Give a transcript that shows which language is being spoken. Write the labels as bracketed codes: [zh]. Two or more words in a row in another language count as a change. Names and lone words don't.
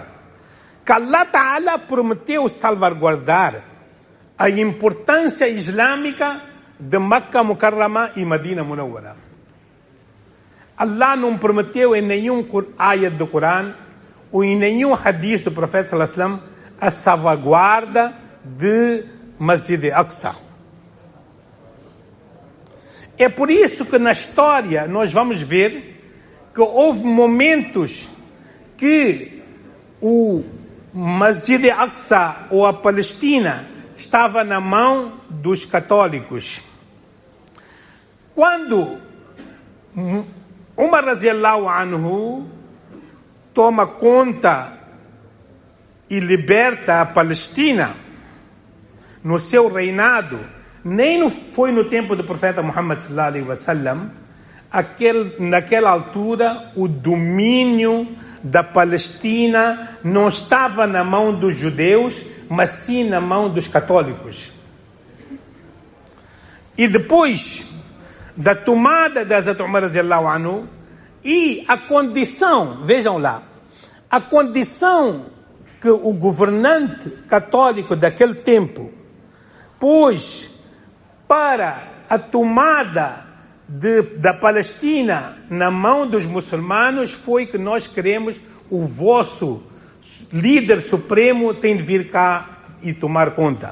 [pt] Que [ar] الله تعالى [pt] prometeu salvaguardar a importância islâmica de Meca, Mukarrama e Medina Munawwara. Allah não prometeu em nenhum ayat do Corão ou em nenhum hadith do Profeta [ar] صلى الله عليه وسلم [pt] a salvaguarda de Masjid al-Aqsa. É por isso que na história nós vamos ver que houve momentos que o Masjid al-Aqsa ou a Palestina estava na mão dos católicos. Quando Umar [ar] رضي الله عنه [pt] toma conta e liberta a Palestina no seu reinado, nem foi no tempo do profeta Muhammad [ar] صلى الله عليه وسلم, [pt] naquela altura o domínio da Palestina não estava na mão dos judeus, mas sim na mão dos católicos. E depois da tomada de Hazrat Umar [ar] رضي الله عنه, [pt] e a condição, vejam lá, a condição que o governante católico daquele tempo pôs para a tomada da Palestina na mão dos muçulmanos foi que nós queremos o vosso líder supremo tem de vir cá e tomar conta.